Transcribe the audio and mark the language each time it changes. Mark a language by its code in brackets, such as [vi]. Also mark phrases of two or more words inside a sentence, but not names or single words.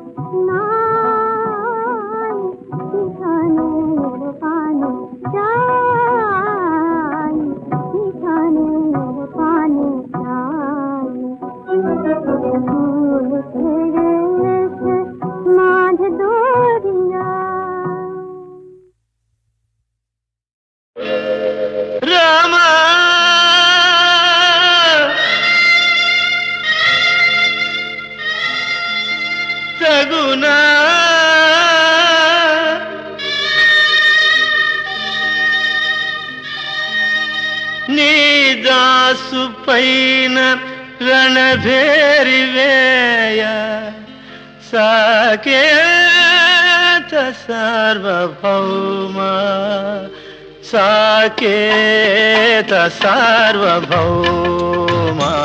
[bn] নাই, পিছনের পানে যাই, পিছনের পানে যাই। ফুল ছেড়ে এসে মাঝ দরিয়া। [te] రామా తగునా నీ దాసు పైన రణభేరి వేయ, సాకేత సార్వభౌమ, సాకేత సార్వభౌమ.